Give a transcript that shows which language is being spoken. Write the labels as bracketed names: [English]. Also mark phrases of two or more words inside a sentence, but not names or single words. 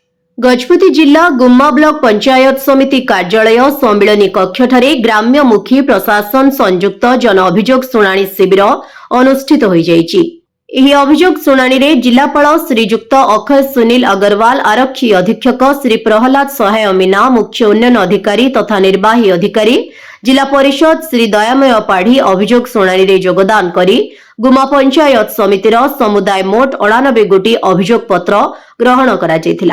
[Odia] ଗଜପତି ଜିଲ୍ଲା ଗୁମ୍ମା ବ୍ଲକ ପଞ୍ଚାୟତ ସମିତି କାର୍ଯ୍ୟାଳୟ ସମ୍ମିଳନୀ କକ୍ଷଠାରେ ଗ୍ରାମ୍ୟମୁଖୀ ପ୍ରଶାସନ ସଂଯୁକ୍ତ ଜନ ଅଭିଯୋଗ ଶୁଣାଣି ଶିବିର ଅନୁଷ୍ଠିତ ହୋ ଯାଇଛି। ଏହି ଅଭିଯୋଗ ଶୁଣାଣିରେ ଜିଲ୍ଲାପାଳ ଶ୍ରୀଯୁକ୍ତ ଅକ୍ଷୟ ସୁନୀଲ ଅଗ୍ରୱାଲ, ଆରକ୍ଷୀ ଅଧୀକ୍ଷକ ଶ୍ରୀ ପ୍ରହଲ୍ଲାଦ ସହାୟ ମୀନା, ମୁଖ୍ୟ ଉନ୍ନୟନ ଅଧିକାରୀ ତଥା ନିର୍ବାହୀ ଅଧିକାରୀ ଜିଲ୍ଲା ପରିଷଦ ଶ୍ରୀ ଦୟାମୟ ପାଢୀ ଅଭିଯୋଗ ଶୁଣାଣିରେ ଯୋଗଦାନ କରି ଗୁମା ପଞ୍ଚାୟତ ସମିତିର ସମୁଦାୟ ମୋଟ 89 ଗୋଟି ଅଭିଯୋଗ ପତ୍ର ଗ୍ରହଣ କରାଯାଇଥିଲା।